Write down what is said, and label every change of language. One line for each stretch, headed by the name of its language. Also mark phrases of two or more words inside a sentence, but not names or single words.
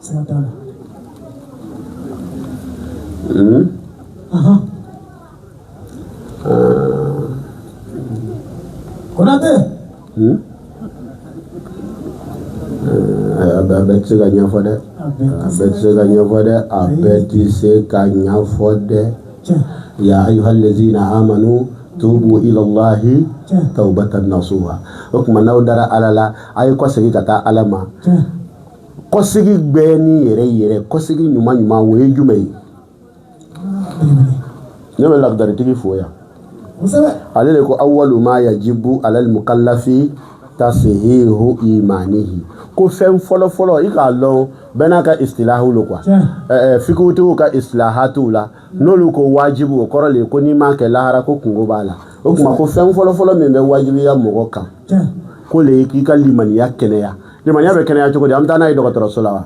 Bambara: Abeti se kanya fode
Arabic: يا أيها الذين آمنوا توبوا إلى الله توبة نصوحا.
Bambara: O kuma n'aw dara Ala la, a ye kɔsegi ka taa Ala ma. Kɔsegi bɛɛ ni yɛrɛ kɔsegi ɲuman ɲuman o ye jumɛn ye? Ne bɛ lagdaritigi fo yan. Ale de ko
Arabic: أول ما يجب على المكلف تصحيح إيمانه.
Bambara: Ko fɛn fɔlɔ-fɔlɔ i k'a lɔn bɛɛ n'a ka istilahu lo quoi. Fikutigiw ka istilahatiw la n'olu ko wajibu o kɔrɔ le ko n'i m'a kɛ lahara ko kungo b'a la. O kuma ko fɛn fɔlɔ-fɔlɔ min bɛ wajibiya mɔgɔ kan ko le k'i ka limaniya kɛnɛya. Limaniya bɛ kɛnɛya cogo di? An bɛ taa n'a ye dɔgɔtɔrɔso la wa?